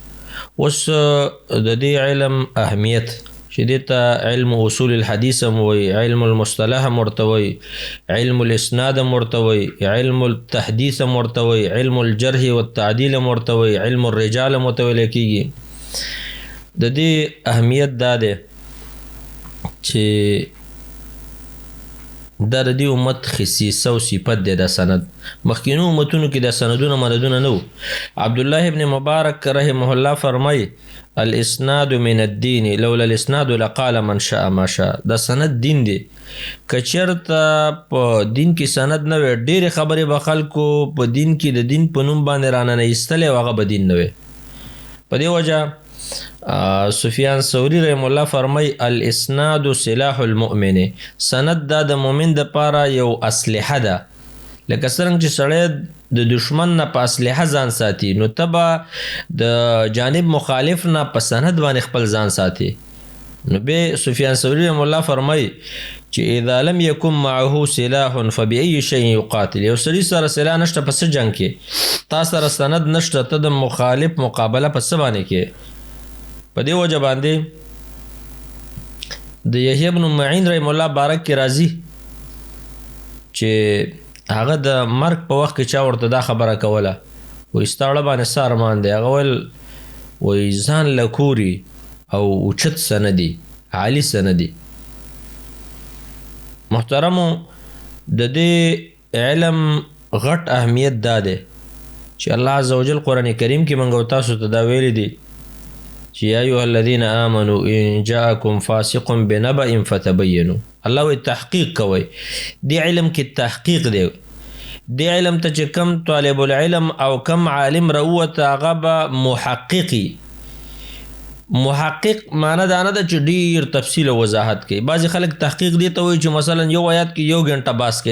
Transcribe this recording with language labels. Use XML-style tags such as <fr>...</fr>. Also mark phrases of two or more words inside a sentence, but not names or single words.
<ps>اوس د دې علم اهمیت چې دې ته</ps> <ar>علم اصول الحدیث</ar> <ps>هم وایي،</ps> <ar>علم المصطلح</ar> <ps>هم ورته وایي،</ps> <ar>علم الاسناد</ar> <ps>هم ورته وایي،</ps> <ar>علم التحدیث</ar> <ps>هم ورته وایي،</ps> <ar>علم الجرح والتعدیل</ar> <ps>هم ورته وایي،</ps> <ar>علم الرجال</ar> <ps>هم ورته ویل کېږي. د دې اهمیت دا دی چې دا د دې امت خصیصه او صفت دی. دا سند مخکینو امتونو کې دا سندونه مددونه نه وو.</ps> <ar>عبدالله ابن مبارک رحمه الله فرمایي الاسناد من الدین لولا الاسناد لقال من شاء ما شاء.</ar> <ps>دا سند دین دی. که چېرته په دین کې سند نه وی، ډېرې خبرې به خلکو په دین کې د دین په نوم باندې راننه ایستلی او هغه به دین نه وی. په دې وجه سفیان ثوری رحم الله فرمای</ps> <ar>الاسناد سلاح المؤمن.</ar> <ps>سند دا د مؤمن دپاره یو اسلحه ده. لکه څرنګه چې سړی د دشمن نه په اسلحه ځان ساتي، نو ته به د جانب مخالف نه په سند باندې خپل ځان ساتي. نو بیا سفیان ثوری رحم الله فرمای چې</ps> <ar>اذا لم يكن معه سلاح فبأي شيء يقاتل.</ar> <ps>یو سړي سره سلاح نشته په څه جنګ کې؟ تا سره سند نشته، ته د مخالف مقابله په څه باندې کې؟ په دې وجه باندې د یحیی بن معین رحم الله بارک کې راځي چې هغه د مرګ په وخت کې چا ورته دا خبره کوله، وایي ستا اړه باندې څه ارمان دی؟ هغه ویل وایي ځان له کوري او اوچت څه نه دي، عالي څه نه دي. محترمو، د دې علم غټ اهمیت دا دی چې الله عز وجل قرآن کریم کې موږ او تاسو ته دا ویلی دی چې</ps> <ar>یا ایها الذین آمنوا ان جاءکم فاسق بنبأ فتبینوا.</ar> <ps>الله وی تحقیق کوئ. دې علم کې تحقیق دی. دې علم ته چې کم</ps> <ar>طالب العلم</ar> <ps>او کم عالم راووته هغه به محققي. محقق معنی دا نه ده چې ډیر تفصیل او وضاحت کوي. بعضې خلک تحقیق دی ته وایي چې مثلا یو آیات کې 1 غنټه بحث کوي.</ps>